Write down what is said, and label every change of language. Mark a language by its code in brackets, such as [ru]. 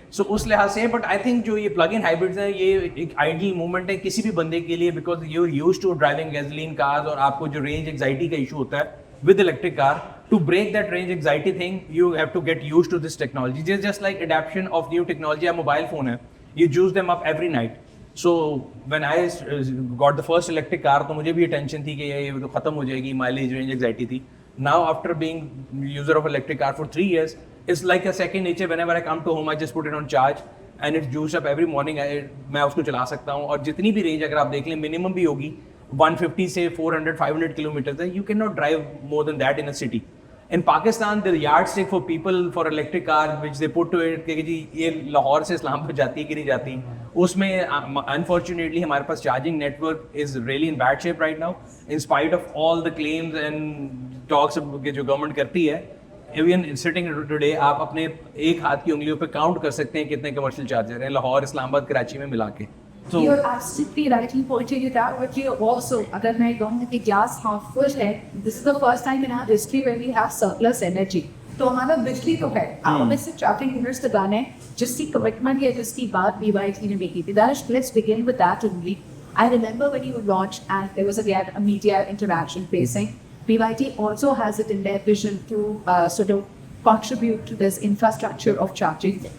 [en] so [hi] उस लिहाज से [en] but I think जो ये plug in hybrids हैं ये एक आइडियल मूवमेंट [hi] है किसी भी बंदे के लिए [en] because you are used to driving gasoline cars [hi] और आपको जो [en] Range anxiety का issue होता है with electric car. To break that range anxiety thing, you have to get used to this technology. Just like adaptation of new technology. A mobile phone है, you use them up every night. So when I got the first electric car, [hi] तो मुझे भी tension थी कि ये तो खत्म हो जाएगी, माइलेज रेंज एंग्जाइटी थी. [en] Now after being user of electric car for 3 years, it's like a second nature. Whenever I come to home, I just put it on charge and it's used up every morning. [hi] मैं उसको चला सकता हूँ और जितनी भी range अगर आप देख लें मिनिमम भी होगी 150 से 400-500 kilometers. [en] You cannot drive more than that in a city. In Pakistan, the yardstick for people for electric car, which they put to it, [hi] कि जी ये लाहौर से इस्लामाबाद जाती है कि नहीं जाती, [en] उसमें unfortunately [hi] हमारे पास [en] charging network is really in bad shape right now, in spite of all the claims and talks [hi] कि जो government करती है. [en] Even sitting today, [hi] आप अपने एक हाथ की उंगलियों पे count कर सकते हैं कितने commercial charger हैं लाहौर, इस्लामाबाद, कराची में मिला के. [en] So, you're absolutely rightly pointing it out, but you also, [hi] अगर मैं कहूँ कि [en] glass half full है, this is the first time in our history where we have surplus energy. [hi] तो हमारा बिजली तो है, आप हमें सिर्फ चार्जिंग यूनिट्स लगाने हैं, जिसकी कमिटमेंट या जिसकी बात BYD ने की थी. [en] Let's begin with that only. I remember when you launched and there was again a media interaction facing. BYD also has it in their vision to sort of contribute to this infrastructure of charging.